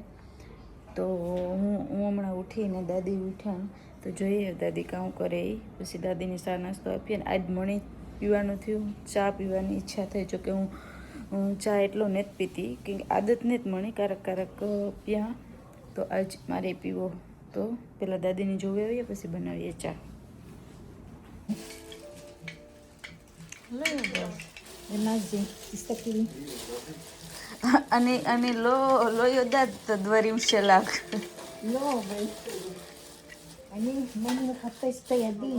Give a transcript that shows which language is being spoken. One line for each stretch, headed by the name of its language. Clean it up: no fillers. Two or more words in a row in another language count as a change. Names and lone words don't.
Gujarati: તો હું હમણાં ઉઠીને દાદી ઉઠ્યા, તો જોઈએ દાદી કામ કરે એ. પછી દાદીને ચા નાસ્તો આપીએ. ને આજ મણી પીવાનું થયું, ચા પીવાની ઈચ્છા થઈ. જો કે હું ચા એટલો નથી પીતી કે આદત નથી મળી કારક પ્યા તો આજ મારે પીવો તો પેલા દાદીને જોવે આવીએ પછી બનાવીએ ચા.
Hebrew: אני לא יודעת דברים שלך. לא, אבל אני מחפש את הידית.